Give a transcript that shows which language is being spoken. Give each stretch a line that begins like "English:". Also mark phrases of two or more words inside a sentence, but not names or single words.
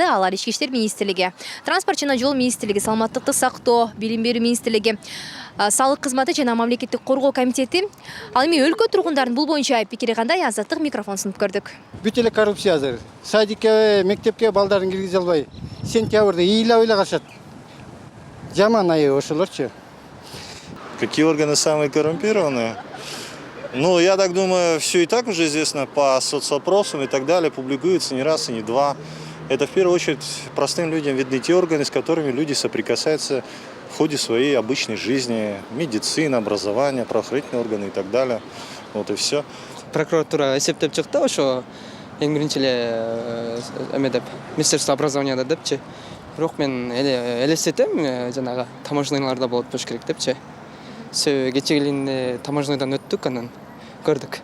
Kyrgyz: Алар Ички иштер министрлиги, транспорт жана жол министрлиги, саламаттыкты сактоо, билим берүү министрлиги, салык кызматы жана мамлекеттик коргоо комитети. Ал эми өлкө тургундарынын бул боюнча пикири кандай? Азаттык микрофон сунуп көрдүк. Бүт эле коррупция азыр. Садикке, мектепке балдарын киргизе албай, сентябрда ыйлап кашат. Жаман айы ошолорчу.
Russian: Какие органы самые коррумпированные? Ну, я так думаю, все и так уже известно по соцопросам и так далее, публикуется не раз и не два. Это в первую очередь простым людям видны те органы, с которыми люди соприкасаются в ходе своей обычной жизни. Медицина, образование, правоохранительные органы и так далее. Вот и все.
Kyrgyz: Прокуратура эсептеп чыкты, ошо эң биринчи эле эмедеп
Russian: Министерство образования
Kyrgyz: депчи. Бирок мен элестетем, жанагы таможняларда болот болуш керек депчи. Кечегелин таможнядан өттүк, анан көрдүк.